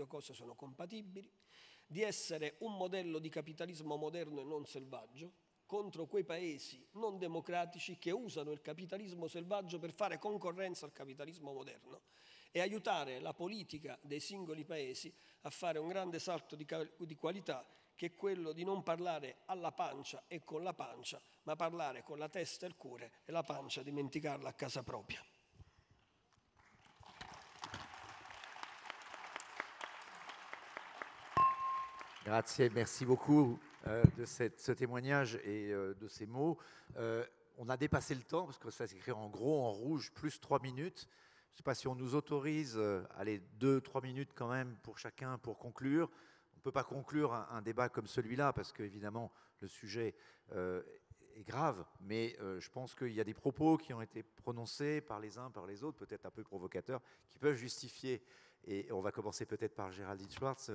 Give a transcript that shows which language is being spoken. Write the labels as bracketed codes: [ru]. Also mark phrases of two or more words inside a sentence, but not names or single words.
[it] cose sono compatibili, di essere un modello di capitalismo moderno e non selvaggio, contro quei paesi non democratici che usano il capitalismo selvaggio per fare concorrenza al capitalismo moderno, e aiutare la politica dei singoli paesi a fare un grande salto di qualità, che è quello di non parlare alla pancia e con la pancia, ma parlare con la testa e il cuore, e la pancia dimenticarla a casa propria. Grazie, [fr] merci beaucoup de ce témoignage et de ces mots. On a dépassé le temps parce que ça s'écrit en gros, en rouge, plus 3 minutes. Je ne sais pas si on nous autorise, allez, 2-3 minutes quand même pour chacun pour conclure. On ne peut pas conclure un débat comme celui-là parce qu'évidemment, le sujet est grave, mais je pense qu'il y a des propos qui ont été prononcés par les uns, par les autres, peut-être un peu provocateurs, qui peuvent justifier Et on va commencer peut-être par Géraldine Schwartz.